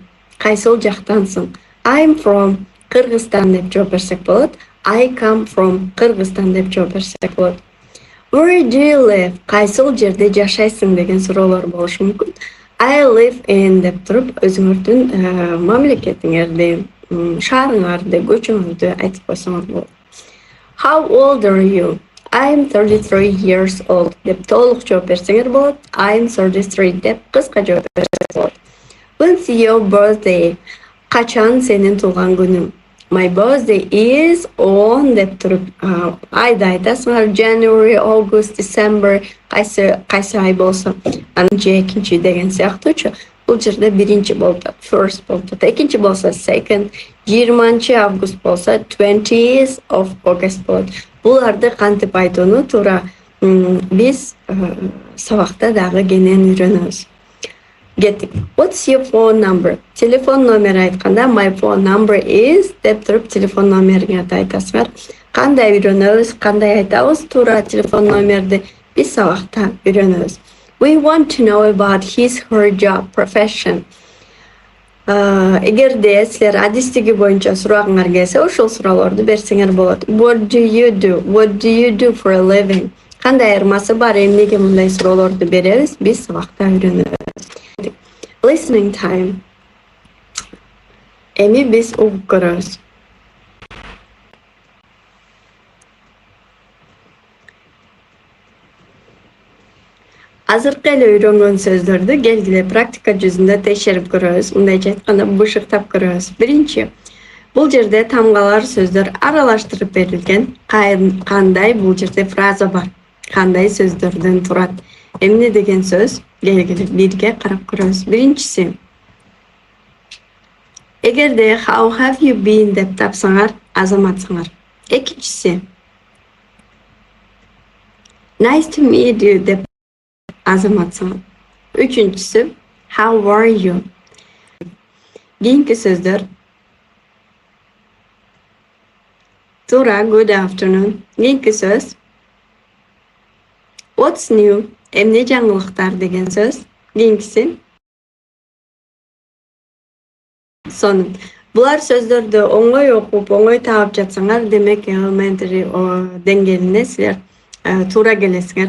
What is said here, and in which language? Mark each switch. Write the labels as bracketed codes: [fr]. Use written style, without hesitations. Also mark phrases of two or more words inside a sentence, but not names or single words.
[ky] Кайсыл жактансың? [en] I'm from [ky] Кыргызстан деп жооп берсек болот. [en] I come from [ky] Кыргызстан деп жооп берсек болот. [en] Where do you live? [ky] Кайсыл жерде жашайсың деген суроолор болушу мүмкүн. [en] I live in [ky] деп туруп өзүңөрдүн мамлекетиңерди, шаарыңарды, көчөңөрдү айтып койсоңор болот. [en] How old are you? I'm 33 years old [ky] деп толук жооп берсеңер болот. [en] I'm 33 [ky] деп кыска жооп берсеңер болот. [en] When's your birthday? [ky] Качан сенин туулган күнүң? [en] My birthday is on [ky] деп туруп айды айтасыңар. [en] January, August, December, [ky] кайсы ай болсо анын же экинчи деген сыяктуучу. Бул жерде биринчи болуп атат, first болуп атат. Экинчи болсо second, 20 август болсо [en] 20th of August [ky] болот. Буларды кантип айтууну туура биз сабакта дагы кенен үйрөнөбүз. Кеттик. [en] What's your phone number? [ky] Телефон номери айтканда [en] my phone number is [ky] деп туруп телефон номериңерди айтасыңар. Кандай үйрөнөбүз, кандай айтабыз туура телефон номерди биз сабакта үйрөнөбүз. [en] We want to know about his her job profession. [ky] Эгерде силер адистиги боюнча сурагыңар келсе, ошол суроолорду берсеңер болот. [en] What do you do? What do you do for a living? [ky] Кандай айырмасы бар? Эмнеге мындай суроолорду беребиз? Биз сабакта үйрөнөбүз. [en] Listening time. [ky] Эми биз угуп көрөбүз. Азыркы эле үйрөнгөн сөздөрдү келгиле практика жүзүндө текшерип көрөбүз. Мындайча айтканда бышыктап көрөбүз. Биринчи, Бул жерде тамгалар сөздөр аралаштырып берилген. Кандай бул жерде фраза бар? Кандай сөздөрдөн турат? Эмне деген сөз? Келгиле бирге карап көрөбүз. Биринчиси. Эгерде [en] how have you been [ky] деп тапсаңар, азаматсыңар. Экинчиси. [en] Nice to meet you [ky] деп азаматсыңар. [en] Үчүнчүсү how are you? [ky] Кийинки сөздөр Тура, [en] good afternoon. [ky] Кийинки сөз [en] What's new? [ky] Эмне жаңылыктар деген сөз. Кийинкиси сонун. Булар сөздөрдү оңой окуп, оңой таап жатсаңар, демек elementary деңгээлине силер туура келесиңер.